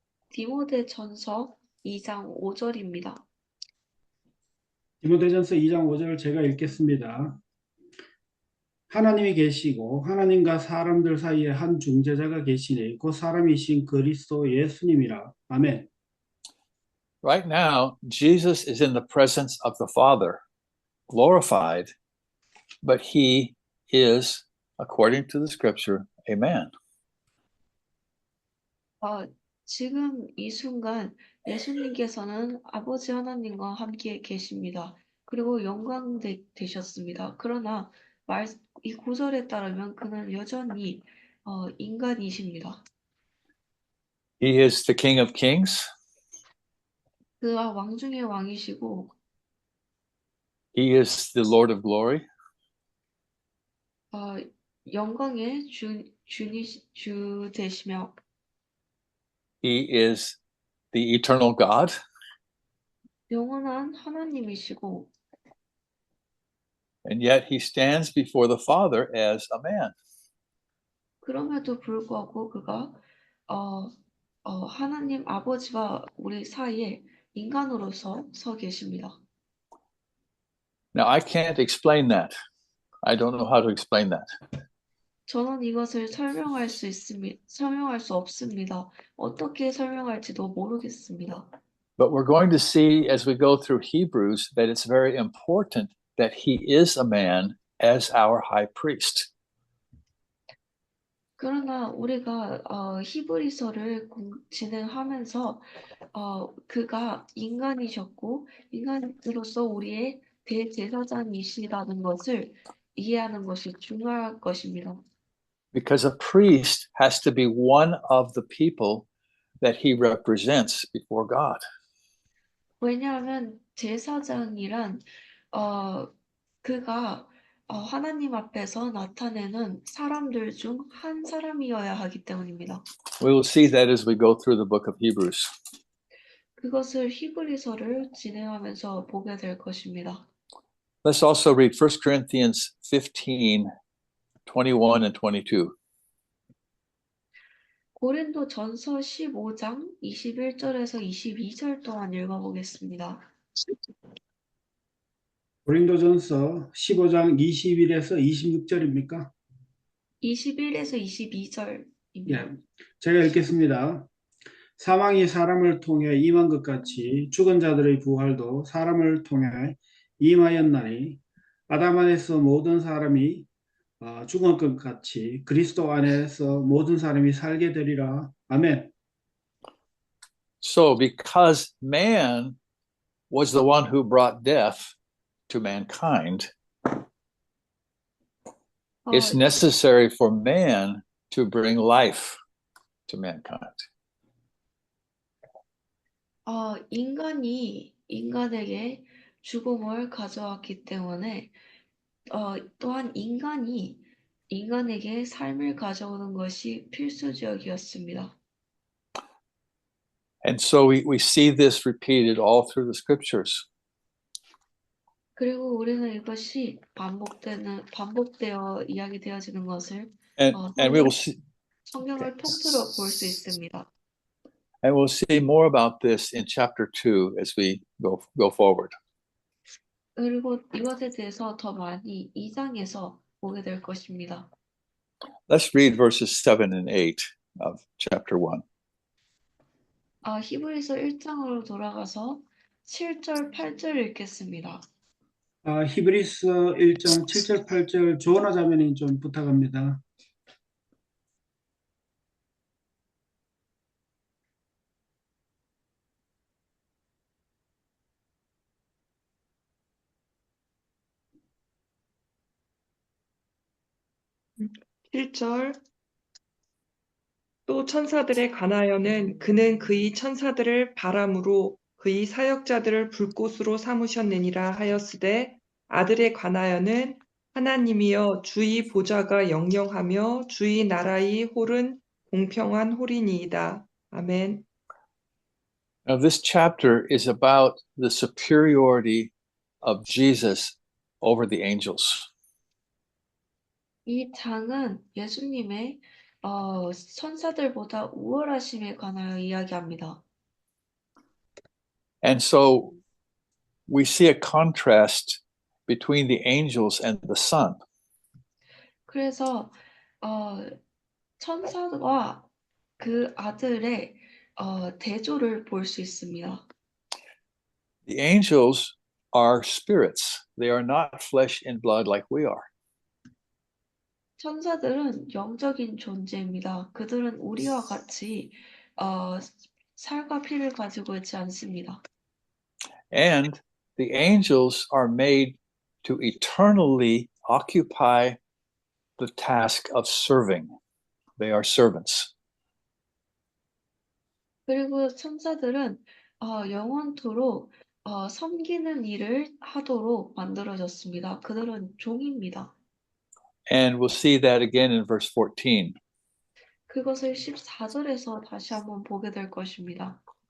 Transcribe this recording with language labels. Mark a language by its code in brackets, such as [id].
[ko] 디모데 전서 2장 5절입니다. 디모데전서 2장 5절 제가 읽겠습니다. 하나님이 계시고 하나님과 사람들 사이에 한 중재자가 계시니 그 사람이신 그리스도 예수님이라. 아멘. [en] Right now, Jesus is in the presence of the Father, glorified, but he is, according to the scripture, a man. [ko] 지금 이 순간 예수님께서는 아버지 하나님과 함께 계십니다. 그리고 영광 되셨습니다. 그러나 이 구절에 따르면 그는 여전히 인간이십니다. [en] He is the King of Kings. [ko] 그가 왕 중의 왕이시고 [en] He is the Lord of glory. [ko] 영광의 주 되시며 [en] He is the eternal God. [ko] 영원한 하나님이시고 [en] And yet he stands before the Father as a man. [ko] 그럼에도 불구하고 그가 하나님 아버지와 우리 사이에 인간으로서 서 계십니다. [en] Now, I can't explain that. I don't know how to explain that. [ko] 저는 이것을 설명할 수 없습니다. 어떻게 설명할지도 모르겠습니다. [en] But we're going to see as we go through Hebrews that it's very important that he is a man as our high priest. [ko] 그러나 우리가 히브리서를 진행하면서 그가 인간이셨고 인간으로서 우리의 대제사장이시라는 것을 이해하는 것이 중요할 것입니다. [en] Because a priest has to be one of the people that he represents before God. [ko] 왜냐하면 제사장이란 그가 하나님 앞에서 나타내는 사람들 중 한 사람이어야 하기 때문입니다. [en] We will see that as we go through the book of Hebrews. [ko] 그것을 히브리서를 진행하면서 보게 될 것입니다. [en] Let's also read 1 Corinthians 15, 21 and 22. [ko] 고린도 전서 15장 21절에서 22절 동안 읽어보겠습니다. 고린도전서 15장 21에서 26절입니까? 21에서 22절입니다. 예, 제가 읽겠습니다. 사망이 사람을 통해 임한 것 같이 죽은 자들의 부활도 사람을 통해 임하였나니 아담 안에서 모든 사람이 죽은 것 같이 그리스도 안에서 모든 사람이 살게 되리라. 아멘. [en] So, because man was the one who brought death to mankind, it's necessary for man to bring life to mankind. [ko] 인간이 인간에게 죽음을 가져왔기 때문에 또한 인간이 인간에게 삶을 가져오는 것이 필수적이었습니다. [en] And so we see this repeated all through the scriptures. [ko] 그리고 우리는 이것이 반복되어 이야기되어지는 것을 [en] And we will see, [ko] 성경을 통틀어 볼 수 있습니다. [en] and we'll see more about this in chapter 2 as we go forward. [ko] 그리고 이것에 대해서 더 많이 2장에서 보게 될 것입니다. [en] Let's read verses 7 and 8 of chapter 1. [ko] 히브리서 1장으로 돌아가서 7절, 8절 읽겠습니다. 히브리서 1장 7절 8절 조언하 자매님 좀 부탁합니다. 일 절 또 천사들에 관하여는 그는 그의 천사들을 바람으로 그의 사역자들을 불꽃으로 삼으셨느니라 하였으되 아들에 관하여는 하나님이여 주의 보좌가 영영하며 주의 나라의 홀은 공평한 홀이니이다. 아멘. [en] Now, this chapter is about the superiority of Jesus over the angels. [ko] 이 장은 예수님의 천사들보다 우월하심에 관하여 이야기합니다. [en] And so we see a contrast between the angels and the Son. [ko] 그래서 천사와 그 아들의 대조를 볼 수 있습니다. [en] The angels are spirits. They are not flesh and blood like we are. [ko] 천사들은 영적인 존재입니다. 그들은 우리와 같이 살과 피를 가지고 있지 않습니다. [en] And the angels are made to eternally occupy the task of serving. They are servants. [ko] 그리고 천사들은 영원토록 섬기는 일을 하도록 만들어졌습니다. 그들은 종입니다. [en] And we'll see that again in verse 14. [ko] 그것을 14절에서 다시 한번 보게 될 것입니다.